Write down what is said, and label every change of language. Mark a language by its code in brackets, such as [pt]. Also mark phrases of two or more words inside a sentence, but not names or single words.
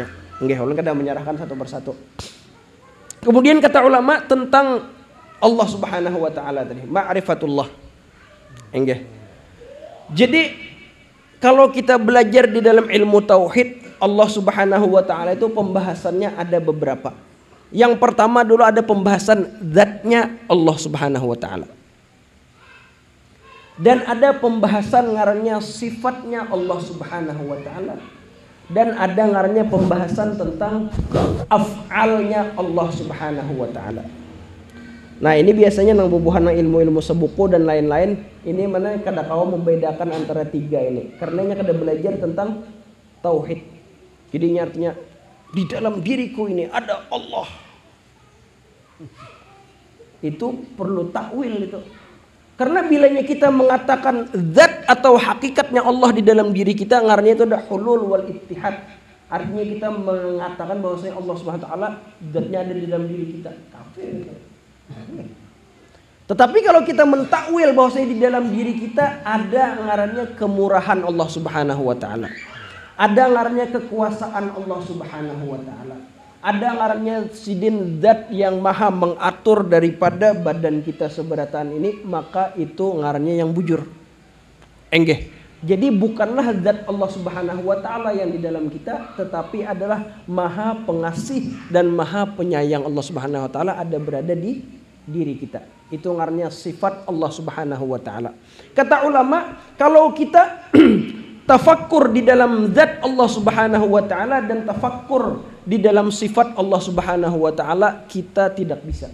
[bjn] Nggih, ulun kada menyerahkan satu persatu. Kemudian kata ulama tentang Allah [ar] سبحانه وتعالى [bjn] tadi, ma'rifatullah. Nggih. [id] Jadi kalau kita belajar di dalam ilmu tauhid, Allah [ar] سبحانه وتعالى [id] itu pembahasannya ada beberapa. Yang pertama dulu ada pembahasan zatnya Allah [ar] سبحانه وتعالى. [bjn] Dan ada pembahasan ngarannya sifatnya Allah [ar] سبحانه وتعالى. [bjn] dan ada ngarannya pembahasan tentang af'alnya Allah [ar] سبحانه وتعالى. [bjn] Nah, ini biasanya nang bubuhan ilmu-ilmu sebuku dan lain-lain, ini mana kada kawa membedakan antara tiga ini. Karenanya kada belajar tentang tauhid. Jadi artinya di dalam diriku ini ada Allah. [id] Itu perlu takwil itu. [bjn] Karena bilanya kita mengatakan zat atau hakikatnya Allah di dalam diri kita, ngaranya itu ada [ar] حلول والاتحاد. [id] Artinya kita mengatakan bahwasanya Allah [ar] سبحانه وتعالى [id] zatnya ada di dalam diri kita. [bjn] Kafir itu. Tetapi kalau kita mentakwil bahwasanya di dalam diri kita ada ngarannya kemurahan Allah [ar] سبحانه وتعالى. [bjn] Ada ngarannya kekuasaan Allah [ar] سبحانه وتعالى. [bjn] Ada ngarannya sidin zat yang maha mengatur daripada badan kita seberatan ini, maka itu ngarannya yang bujur. Enggeh. [id] Jadi bukanlah zat Allah [ar] سبحانه وتعالى [id] yang di dalam kita, tetapi adalah maha pengasih dan maha penyayang Allah [ar] سبحانه وتعالى [id] ada berada di diri kita. [bjn] Itu ngarannya sifat Allah [ar] سبحانه وتعالى. [bjn] Kata ulama, kalau kita tafakkur di dalam zat Allah [ar] سبحانه وتعالى [bjn] dan tafakkur di dalam sifat Allah [ar] سبحانه وتعالى, [bjn] kita tidak bisa.